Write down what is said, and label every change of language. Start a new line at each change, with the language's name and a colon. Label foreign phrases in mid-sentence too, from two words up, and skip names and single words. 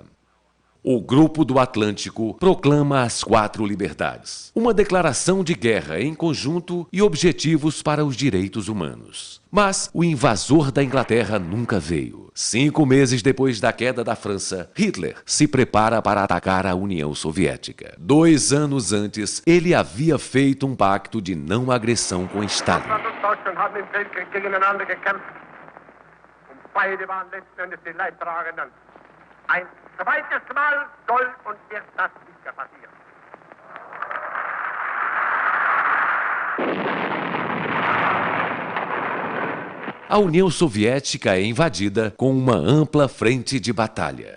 Portuguese: O Grupo do Atlântico proclama as 4 liberdades, uma declaração de guerra em conjunto e objetivos para os direitos humanos. Mas o invasor da Inglaterra nunca veio. 5 meses depois da queda da França, Hitler se prepara para atacar a União Soviética. 2 anos antes, ele havia feito um pacto de não agressão com Stalin.
German: Ein zweites Mal soll und wird das nicht mehr passieren.
Portuguese: A União Soviética é invadida com uma ampla frente de batalha.